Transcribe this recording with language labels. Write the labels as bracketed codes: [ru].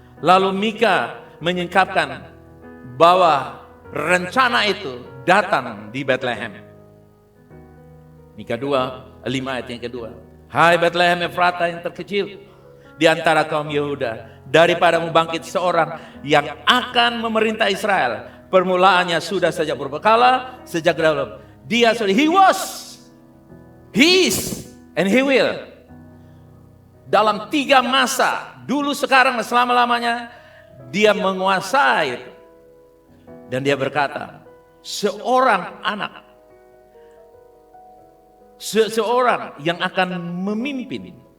[id] Lalu Mika menyingkapkan bahwa rencana itu datang di Bethlehem. Mika 2, 5 ayat yang kedua. Hai Bethlehem Efrata yang terkecil di antara kaum Yehuda, daripada membangkit seorang yang akan memerintah Israel. Permulaannya sudah sejak berbekala, sejak dahulu. Dia sudah, [en] he was, he is, and he will. [id] Dalam 3 masa, dulu, sekarang, dan selama-lamanya, dia menguasai. Dan dia berkata, seorang anak, seseorang yang akan memimpin.